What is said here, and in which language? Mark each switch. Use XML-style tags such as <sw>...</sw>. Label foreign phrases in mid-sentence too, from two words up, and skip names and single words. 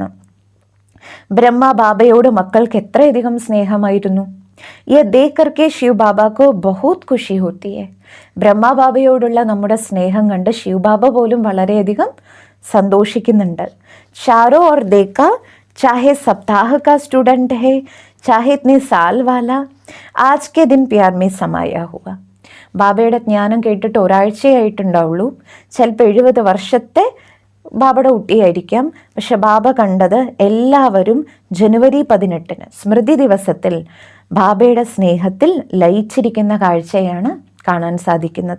<ml>ബ്രഹ്മ ബാബയോട് മക്കൾക്ക് എത്രയധികം സ്നേഹമായിരുന്നു.</ml> <hi>ये देख करके शिव बाबा को बहुत खुशी होती है.</hi> <ml>ബ്രഹ്മ ബാബയോടുള്ള നമ്മുടെ സ്നേഹം കണ്ട് ശിവ് ബാബ പോലും വളരെയധികം സന്തോഷിക്കുന്നുണ്ട്.</ml> <hi>चारों ओर देख, चाहे सप्ताह का स्टूडेंट है, चाहे इतने साल वाला, आज के दिन प्यार में समाया हुआ.</hi> <ml>ബാബയുടെ ജ്ഞാനം കേട്ടിട്ട് ഒരാഴ്ചയായിട്ടുണ്ടാവുള്ളൂ, ചിലപ്പോൾ 70 വർഷത്തെ ബാബയുടെ കുട്ടിയായിരിക്കാം. പക്ഷെ ബാബ കണ്ടത് എല്ലാവരും ജനുവരി 18 സ്മൃതി ദിവസത്തിൽ ബാബയുടെ സ്നേഹത്തിൽ ലയിച്ചിരിക്കുന്ന കാഴ്ചയാണ് കാണാൻ സാധിക്കുന്നത്.</ml>